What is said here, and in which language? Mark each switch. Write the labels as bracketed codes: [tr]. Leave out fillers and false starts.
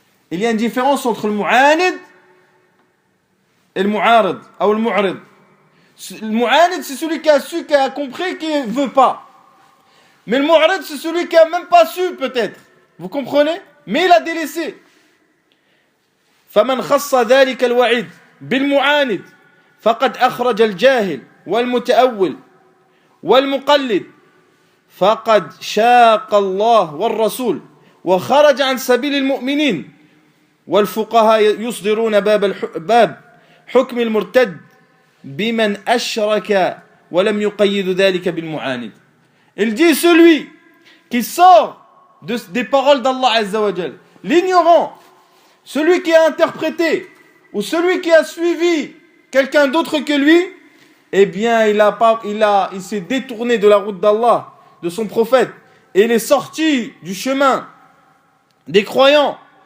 [fr] Il y a une différence entre le mu'anid et le mu'arid, ou le mu'arid. Le mu'anid, c'est celui qui a su, qui a compris, qui ne veut pas. Mais le mu'arid, c'est celui qui a même pas su, peut-être. Vous comprenez? Mais il a délaissé. [ar] فَمَنْ خَصَّ ذَلِكَ الْوَعِيدِ بِالْمُعَانِدِ فقد أخرج الجاهل والمتأول والمقلد فقد شاق الله والرسول وخرج عن سبيل المؤمنين والفقهاء يصدرون باب حكم المرتد بمن أشرك ولم يقيد ذلك بالمعاند. [fr] Il dit celui qui sort des paroles d'Allah Azza wa Jal, l'ignorant, celui qui a interprété ou celui qui a suivi quelqu'un d'autre que lui, eh bien il s'est détourné de la route d'Allah, de son prophète, et il est sorti du chemin des croyants.